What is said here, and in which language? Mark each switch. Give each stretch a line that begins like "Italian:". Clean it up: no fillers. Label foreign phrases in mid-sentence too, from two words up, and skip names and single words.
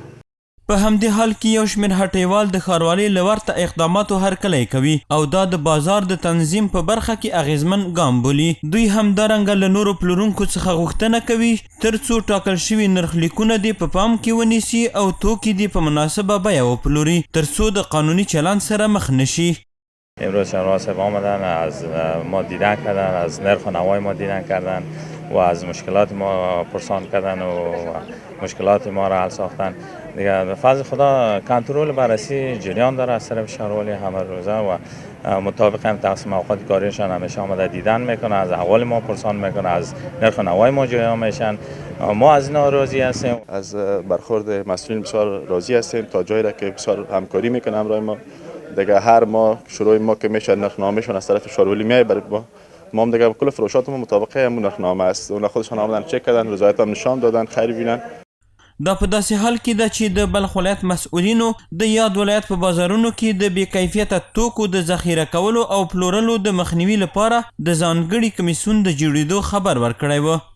Pashto: په همدې حال کې یو شمېر هټیوال د ښاروالۍ له ورته اقداماتو هرکلی کوي او دا د بازار د تنظیم په برخه کې اغیزمن ګام بولي. دوی همدارنګه له نورو پلورونکو څخه غوښتنه کوي تر څو ټاکل شوي نرخلیکونه دې په پام کې ونیسي او توکي دې په مناسبه بیه وپلوري تر څو د قانوني چلند سره مخ نشي.
Persian: امروز شهروان صاحب آمدن از ما دیدن کردن، از نرخ و نوای ما دیدن کردن و از مشکلات ما پرسان کردن و مشکلات ما را حل ساختن. دیگه به فضل خدا کنترل بررسی جریان داره از طرف شهروانی همه روزه و مطابق هم تقسیم اوقات کاریشان همیشه آمده دیدن میکنه، از احوال ما پرسان میکنه، از نرخ و نوای ما جویا میشن. ما از اینا راضی هستیم. از برخورد مسئولین بسیار راضی هستیم تا جایی را که بسیار همکاری میکنه همراه ما. دیگه هر ماه شروع ما که میشه نرخنامهشون از طرف شهرولی میای برای ما هم دیگه کل فروشات ما مطابقه همون نرخنامه است. اون خودشون آمدن چک کردن، رضایت هم نشان دادن، خیر بینن.
Pashto: دا په داسې حال کې ده چې د بلخ ولایت مسؤلینو د یاد ولایت په بازارونو کې د بې کیفیته توکو د ذخیره کولو او پلورلو د مخنیوي لپاره د ځانګړي کمیسیون د جوړېدو خبر ورکړی و.